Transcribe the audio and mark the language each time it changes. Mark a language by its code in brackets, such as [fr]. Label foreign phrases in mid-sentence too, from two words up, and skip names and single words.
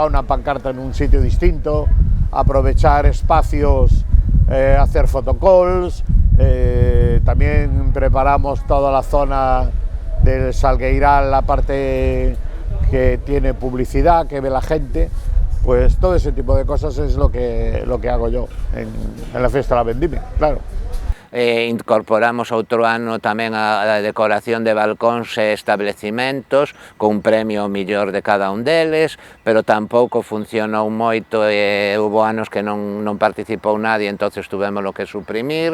[es] una pancarta en un sitio distinto, aprovechar espacios, hacer photocalls, también preparamos toda la zona del Salgueiral, la parte que tiene publicidad, que ve la gente, pues todo ese tipo de cosas es lo que hago yo en la Festa da Vendimia, claro. [gl] Incorporamos outro ano tamén a decoración de balcóns e establecimentos con un premio millor de cada un deles, pero tampouco funcionou moito e hubo anos que non participou nadie, entonces tuvemos que suprimir.